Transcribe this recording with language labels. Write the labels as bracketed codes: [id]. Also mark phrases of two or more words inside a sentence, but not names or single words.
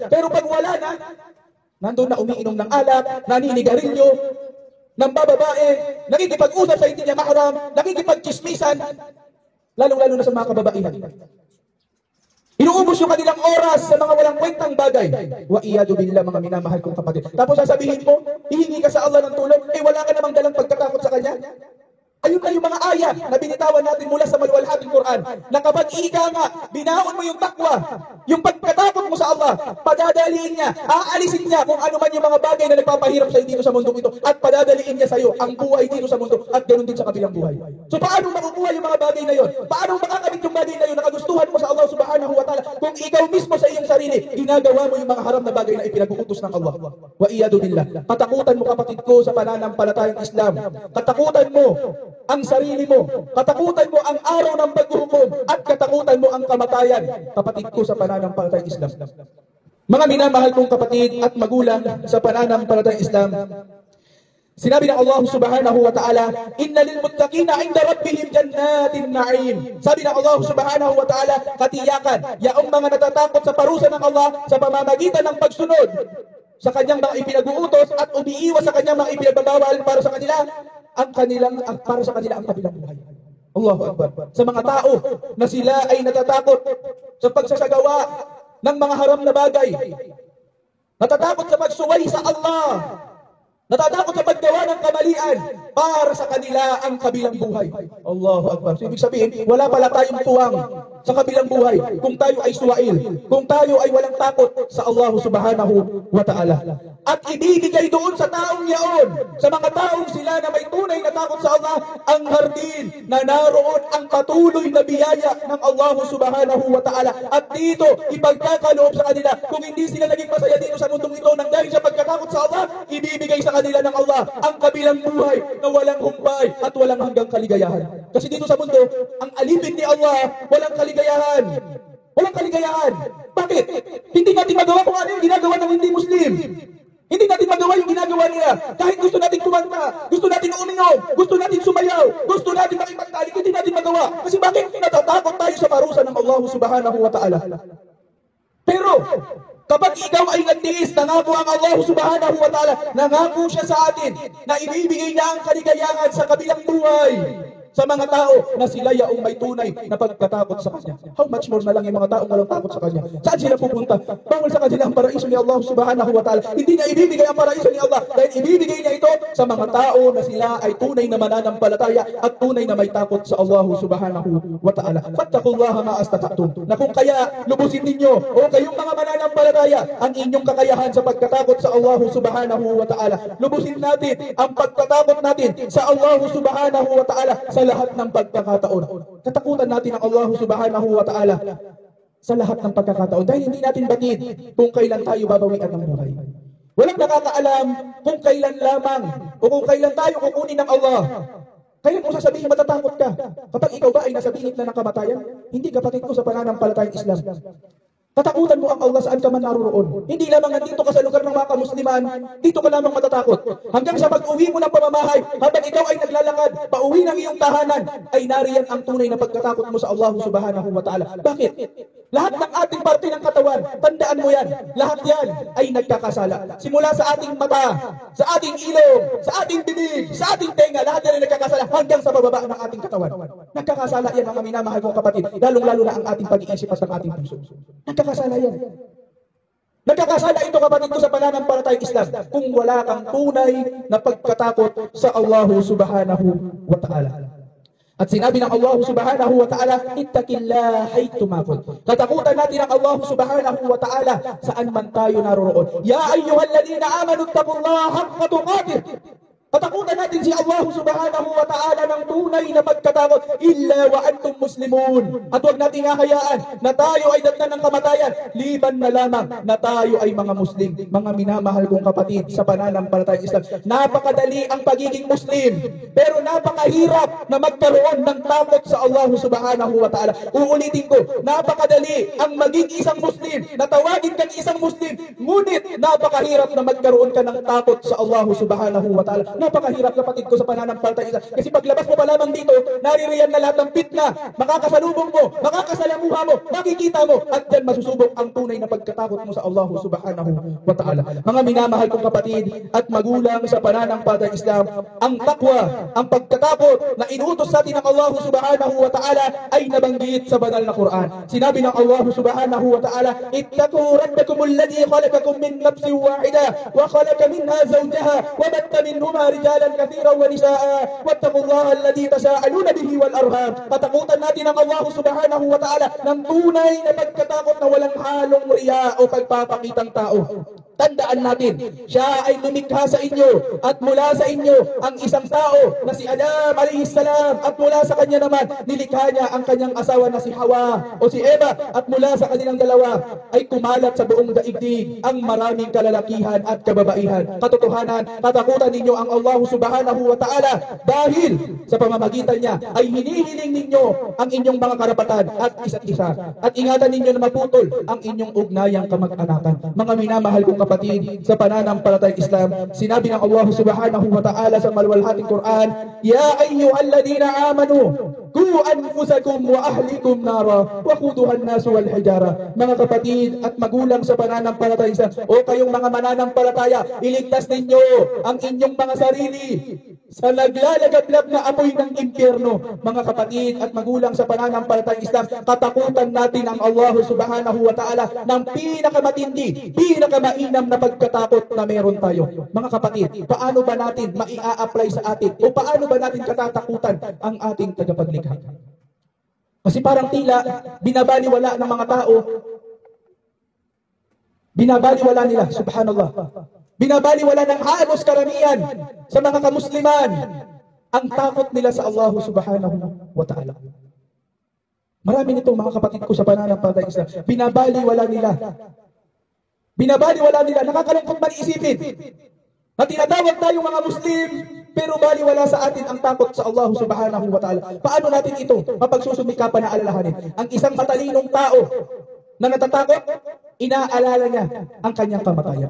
[tl] Pero pag wala na, nandun na umiinom ng alak, naninigarilyo, ng bababae, nakikipag-usap sa hindi niya mahram, nakikipag-chismisan, lalong-lalo na sa mga kababaihan. Inuubos yung kanilang oras sa mga walang kwentang bagay. [ar] والعياذ بالله, [tl] mga minamahal kong kapatid. Tapos sasabihin mo, hihingi ka sa Allah ng tulong, wala ka namang dalang pagkatakot sa Kanya. Ayun na yung mga ayat na binitawan natin mula sa maluwalhating Quran, na kapag ika nga, binaon mo yung takwa, yung pagkatakot mo sa Allah, padadaliin niya, aalisin niya kung ano man yung mga bagay na nagpapahirap sa'yo dito sa mundong ito, at padadaliin niya sa'yo ang buhay dito sa mundo, at ganoon din sa kabilang buhay. So paano makukuha yung mga bagay na yun? Paano makakamit yung bagay na yun na kagustuhan mo sa Allah [ar] سبحانه وتعالى [tl] kung ikaw mismo sa iyong sarili, ginagawa mo yung mga haram na bagay na ipinag-uutos ng Allah? [ar] والعياذ بالله. [tl] Katakutan mo, kapatid ko, sa pananampalatayang Islam. Katakutan mo ang sarili mo, katakutan mo ang araw ng paghuhukom, at katakutan mo ang kamatayan, kapatid ko sa pananampalatayang Islam. Mga minamahal kong kapatid at magulang sa pananampalatayang Islam, sinabi ng Allah [ar] سبحانه وتعالى إن للمتقين عند ربهم جنات النعيم. [tl] Sabi ng Allah [ar] سبحانه وتعالى, [tl] katiyakan, yaong mga natatakot sa parusa ng Allah sa pamamagitan ng pagsunod sa kanyang mga ipinag-uutos at umiiwas sa kanyang mga ipinagbabawal para sa kanila, para sa kanila ang kabilang buhay. [ar] الله أكبر. [tl] Sa mga tao na sila ay natatakot sa pagsasagawa ng mga haram na bagay, natatakot sa pagsuway sa Allah, natatakot sa paggawa ng kamalian, para sa kanila ang kabilang buhay. [ar] الله أكبر. [tl] So, ibig sabihin, wala pala tayong tuwang sa kabilang buhay kung tayo ay suwail, kung tayo ay walang takot sa Allah [ar] سبحانه وتعالى. [tl] At ibibigay doon sa taong yaon, sa mga taong sila na may tunay na takot sa Allah, ang hardin na naroon ang patuloy na biyaya ng Allah [ar] سبحانه وتعالى. [tl] At dito, ipagkakaloob sa kanila, kung hindi sila naging masaya dito sa mundong ito nang dahil sa pagkatakot sa Allah, ibibigay sa kanila ng Allah ang kabilang buhay na walang humpay at walang hanggang kaligayahan. Kasi dito sa mundo, ang alipin ni Allah, walang kaligayahan. Walang kaligayahan. Bakit? Hindi natin magawa kung ano yung ginagawa ng hindi Muslim. Hindi natin magawa yung ginagawa nila. Kahit gusto natin kumanta, gusto natin uminom, gusto natin sumayaw, gusto natin makipagtalik, hindi natin magawa. Kasi bakit? Natatakot tayo sa parusa ng Allah [ar] سبحانه وتعالى. [tl] Pero, kapag ikaw ay nagtiis, nangako ang Allah [ar] سبحانه وتعالى, [tl] nangako siya sa atin na ibibigay niya ang kaligayahan sa kabilang buhay sa mga tao na sila yaong may tunay na pagkatakot sa Kanya. [en] How much more [tl] na lang yung mga taong walang takot sa Kanya? Saan sila pupunta? Bawal sa kanila ang paraiso ni Allah [ar] سبحانه وتعالى. [tl] Hindi niya ibibigay ang paraiso ni Allah dahil ibibigay niya ito sa mga tao na sila ay tunay na mananampalataya at tunay na may takot sa Allah [ar] سبحانه وتعالى. فاتقوا الله ما استطعتم. [tl] Na kung kaya lubusin ninyo o kayong mga mananampalataya ang inyong kakayahan sa pagkatakot sa Allah [ar] سبحانه وتعالى. [tl] Lubusin natin ang pagkatakot natin sa Allah [ar] سبحانه وتعالى [tl] sa lahat ng pagkakataon. Katakutan natin ang Allah [ar] سبحانه وتعالى [tl] sa lahat ng pagkakataon dahil hindi natin batid kung kailan tayo babawian ng buhay. Walang nakakaalam kung kailan lamang o kung kailan tayo kukunin ng Allah. Kaya kung sasabihin matatakot ka kapag ikaw ba ay nasa bingit na ng kamatayan, hindi kapatid ko sa pananampalatayang Islam. Katakutan mo ang Allah saan ka man naroon. Hindi lamang nandito ka sa lugar ng mga kamusliman, dito ka lamang matatakot. Hanggang sa pag-uwi mo ng pamamahay, habang ikaw ay naglalakad, pauwi ng iyong tahanan, ay nariyan ang tunay na pagkatakot mo sa Allah [ar] سبحانه وتعالى. [tl] Bakit? Lahat ng ating parte ng katawan, tandaan mo yan, lahat yan ay nagkakasala. Simula sa ating mata, sa ating ilong, sa ating bibig, sa ating tenga, lahat yan ay nagkakasala hanggang sa bababa ng ating katawan. Nagkakasala yan, mga minamahal kong kapatid, lalong-lalo na ang ating pag-iisip at ang ating puso. Nagkakasala yan. Nagkakasala ito, kapatid ko, sa pananampalatayang Islam kung wala kang tunay na pagkatakot sa Allah [ar] سبحانه وتعالى. [tl] At sinabi ng Allah [ar] سبحانه وتعالى اتق الله حيثما كنت. [tl] Katakutan natin ang Allah [ar] سبحانه وتعالى [tl] saan man tayo naroroon. [ar] يا أيها الذين آمنوا اتقوا الله حق تقاته. [tl] Katakutan natin si Allah [ar] سبحانه وتعالى [tl] ng tunay na pagkatakot, [ar] إلا وأنتم مسلمون. [tl] At huwag natin hahayaan na tayo ay datnan ng kamatayan, liban na lamang na tayo ay mga Muslim. Mga minamahal kong kapatid sa pananampalatayang Islam, napakadali ang pagiging Muslim, pero napakahirap na magkaroon ng takot sa Allah [ar] سبحانه وتعالى. [tl] Uulitin ko, napakadali ang maging isang Muslim, na tawagin kang isang Muslim, ngunit napakahirap na magkaroon ka ng takot sa Allah [ar] سبحانه وتعالى. [tl] Napakahirap, kapatid ko, sa pananampalataya. Kasi paglabas mo pa lamang dito, naririyan na lahat ng fitna, makakasalubong mo, makakasalamuha mo, makikita mo, at dyan masusubok ang tunay na pagkatakot mo sa Allah [ar] سبحانه وتعالى. [tl] Mga minamahal kong kapatid at magulang sa pananampalatayang Islam, ang takwa, ang pagkatakot na inuutos sa atin ng Allah [ar] سبحانه وتعالى [tl] ay nabanggit sa banal na Quran. Sinabi ng [ar] Allah سبحانه وتعالى اتقوا ربكم الذي خلقكم من نفس واحدة وخلق منها زوجها وبث منهما رجالا كثيرا ونساء واتقوا الله الذي تساءلون به والارham. [tl] Katakutan natin ang Allah subhanahu wa ta'ala ng tunay na pagkatakot na walang halong riya o pagpapakitang tao. Tandaan natin, siya ay lumikha sa inyo at mula sa inyo ang isang tao na si Adam [ar] عليه السلام, [tl] at mula sa kanya naman nilikha niya ang kanyang asawa na si Hawa o si Eva, at mula sa kanilang dalawa ay kumalat sa buong daigdig ang maraming kalalakihan at kababaihan. Katotohanan, katakutan ninyo ang Allah [ar] سبحانه وتعالى [tl] dahil sa pamamagitan niya ay hinihiling ninyo ang inyong mga karapatan at isa't isa, at ingatan ninyo na maputol ang inyong ugnayang kamag-anakan. Mga minamahal kong kapatid sa pananampalatayang Islam, sinabi ng Allah [ar] سبحانه وتعالى [tl] sa maluwalhating Quran, [ar] يا أيها الذين آمنوا قوا أنفسكم وأهليكم نارا وقودها الناس والحجارة. [tl] Mga kapatid at magulang sa pananampalatayang Islam, o kayong mga mananampalataya, iligtas ninyo ang inyong mga sarili sa naglalagablab na apoy ng impyerno. Mga kapatid at magulang sa pananampalatayang Islam, katakutan natin ang Allah [ar] سبحانه وتعالى [tl] ng pinakamatindi, pinakamainam na pagkatakot na meron tayo. Mga kapatid, paano ba natin maia-apply sa atin, o paano ba natin katatakutan ang ating tagapaglikha? Kasi parang tila binabaliwala ng mga tao, binabaliwala nila, subhanallah, binabaliwala ng halos karamihan sa mga kamusliman ang takot nila sa Allah [ar] سبحانه وتعالى. [tl] Marami nito, mga kapatid ko sa pananampalatayang Islam, binabaliwala nila. Binabaliwala nila, nakakalungkot man isipin na tinatawag tayong mga Muslim, pero baliwala sa atin ang takot sa Allah [ar] سبحانه وتعالى. [tl] Paano natin ito mapagsusumikapan na alalahanin? Ang isang matalinong tao na natatakot, inaalala niya ang kanyang kamatayan.